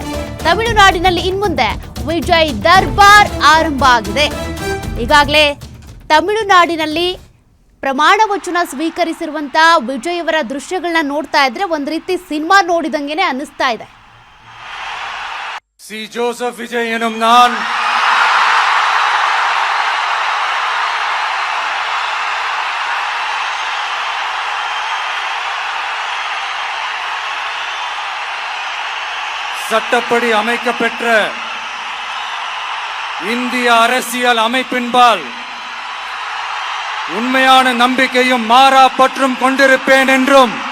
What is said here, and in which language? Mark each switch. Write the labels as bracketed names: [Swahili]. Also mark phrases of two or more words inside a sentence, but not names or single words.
[Kannada] ತಮಿಳುನಾಡಿನಲ್ಲಿ ಇನ್ಮುಂದೆ ವಿಜಯ್ ದರ್ಬಾರ್ ಆರಂಭ ಆಗಿದೆ. ಈಗಾಗಲೇ ತಮಿಳುನಾಡಿನಲ್ಲಿ ಪ್ರಮಾಣ ವಚನ ಸ್ವೀಕರಿಸಿರುವಂತ ವಿಜಯ್ ಅವರ ದೃಶ್ಯಗಳನ್ನ ನೋಡ್ತಾ ಇದ್ರೆ ಒಂದ್ ರೀತಿ ಸಿನಿಮಾ ನೋಡಿದಂಗೆನೆ ಅನ್ನಿಸ್ತಾ ಇದೆ. [Tamil] ಸಿ ಜೋಸೆಫ್ ವಿಜಯ್ ಎನ್ನುಂ நான் சட்டப்படி அமைக்கப்பெற்ற இந்திய அரசியல் அமைப்பின்பால் உண்மையான நம்பிக்கையும் மாறா பற்றும் கொண்டிருப்பேன் என்றும்